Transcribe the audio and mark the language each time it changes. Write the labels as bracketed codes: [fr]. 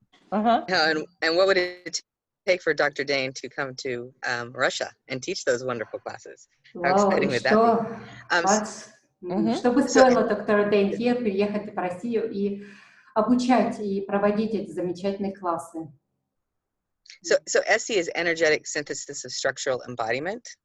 [en] And what would it take for Dr. Dane to come to Russia and teach those wonderful classes? How exciting would that be? [ru] Что бы стоило доктор Dane here приехать в Россию и обучать и проводить эти замечательные классы? [en] So SE is energetic synthesis of structural embodiment.